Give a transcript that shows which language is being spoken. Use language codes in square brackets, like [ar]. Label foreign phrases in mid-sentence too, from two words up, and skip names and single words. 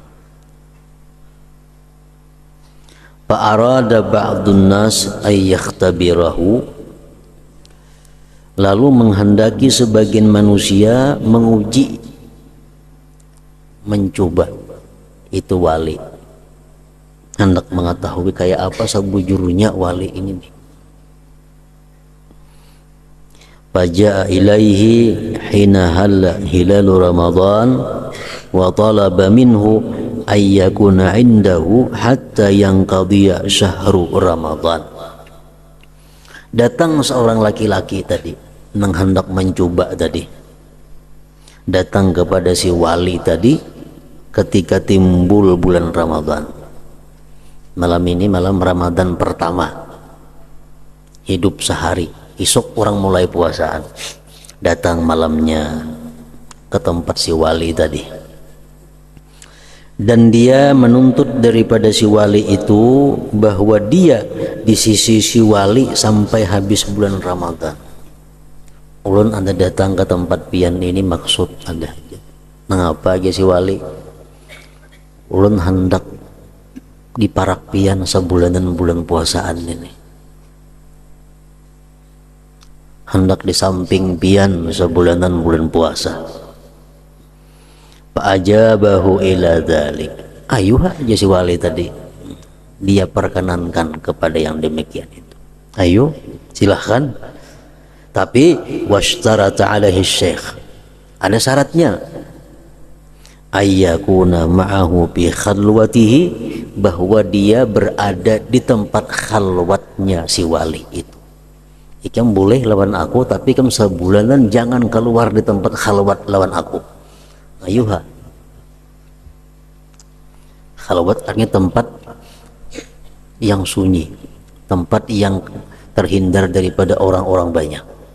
[ar] فأراد بعض الناس أن يختبره, [id] lalu menghendaki sebagian manusia menguji, mencoba itu wali, hendak mengetahui kayak apa sebujurnya wali ini nih. [ar] فجاء إليه حين هلّ هلال رمضان وطلب منه أن يكون عنده حتى ينقضي شهر رمضان. [id] Datang seorang laki-laki tadi, yang hendak mencoba tadi, datang kepada si wali tadi ketika timbul bulan Ramadan. Malam ini malam Ramadan pertama, hidup sehari, esok orang mulai puasaan. Datang malamnya ke tempat si wali tadi, dan dia menuntut daripada si wali itu bahwa dia di sisi si wali sampai habis bulan Ramadan. [bjn] Ulun anda datang ke tempat pian ini maksud ada, mengapa aja si wali? Ulun hendak di parak pian sebulanan bulan puasaan ini, hendak di samping pian sebulanan bulan puasa. [ar] فأجابه إلى ذلك, [id] ayuha aja si wali tadi, dia perkenankan kepada yang demikian itu. Ayo silahkan, tapi [ar] واشترط عليه الشيخ, [id] ada syaratnya, [ar] أن يكون معه بخلوته, [id] bahwa dia berada di tempat khalwatnya si wali itu. [bjn] Ikam boleh lawan aku, tapi ikam sebulanan jangan keluar di tempat khalwat lawan aku. Ayuha. [id] Khalwat artinya tempat yang sunyi, tempat yang terhindar daripada orang-orang banyak.